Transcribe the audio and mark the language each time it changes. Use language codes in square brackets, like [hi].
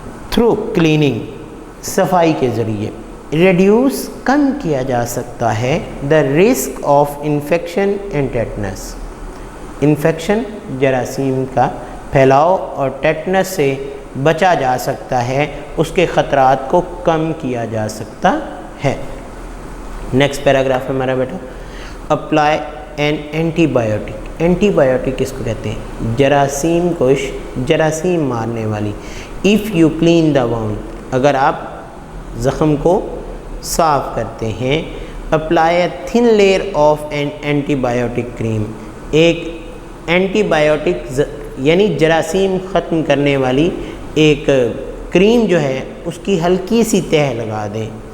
[en] through cleaning, [ur] صفائی کے ذریعے. [en] reduce, [ur] کم کیا جا سکتا ہے [en] The risk of infection and tetanus. [ur] Infection, جراثیم کا پھیلاؤ، اور ٹیٹنس سے بچا جا سکتا ہے، اس کے خطرات کو کم کیا جا سکتا ہے. نیکسٹ پیراگراف ہے ہمارا بیٹا. [en] Apply an antibiotic. [ur] Anti biotic کس کو کہتے ہیں؟ جراثیم کش، جراثیم مارنے والی. [en] if you clean the wound, [ur] اگر آپ زخم کو صاف کرتے ہیں. [en] apply a thin layer of an antibiotic cream, [ur] ایک اینٹی بایوٹک یعنی جراثیم ختم کرنے والی ایک کریم جو ہے اس کی ہلکی سی تہ لگا دیں.